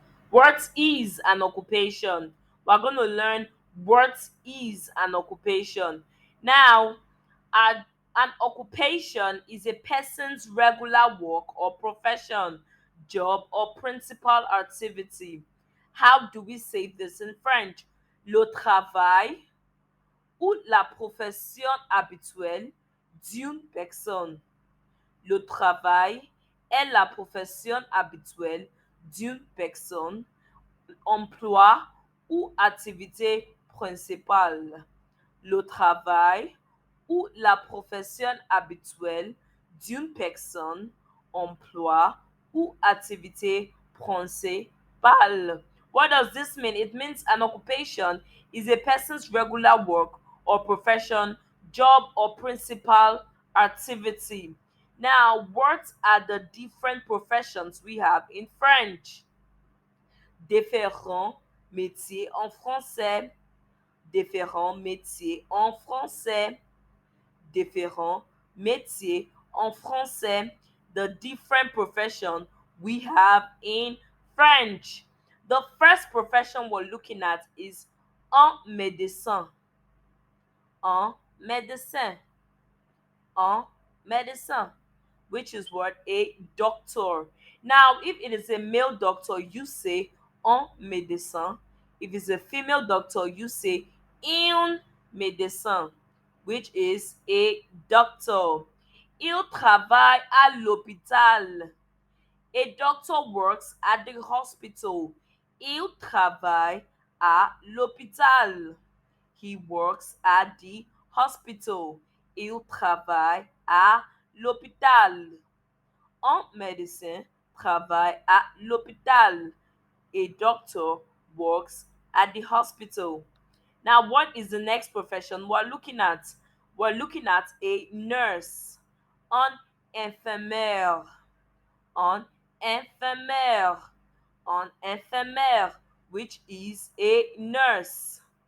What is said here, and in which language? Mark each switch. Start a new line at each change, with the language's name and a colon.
English: What is an occupation? We're going to learn what is an occupation. Now, an occupation is a person's regular work or profession, job, or principal activity. How do we say this in French?
French: Le travail ou la profession habituelle d'une personne. Le travail est la profession habituelle d'une personne, emploi ou activité principale. Le travail ou la profession habituelle d'une personne, emploi ou activité principale.
English: What does this mean? It means an occupation is a person's regular work or profession, job, or principal activity. Now, what are the different professions we have in French?
French: Différents métiers en français. Différents métiers en français. Différents métiers en français.
English: The different profession we have in French. The first profession we're looking at is
French: un médecin. Un médecin. Un médecin,
English: which is what? A doctor. Now, if it is a male doctor, you say
French: un médecin.
English: If it's a female doctor, you say
French: un médecin,
English: which is a doctor.
French: Il travaille à l'hôpital.
English: A doctor works at the hospital.
French: Il travaille à l'hôpital.
English: He works at the hospital.
French: Il travaille à l'hôpital. Un médecin travaille à l'hôpital.
English: A doctor works at the hospital. Now, what is the next profession we're looking at? We're looking at a nurse.
French: Un infirmière. Un infirmière. Un infirmière,
English: which is a nurse.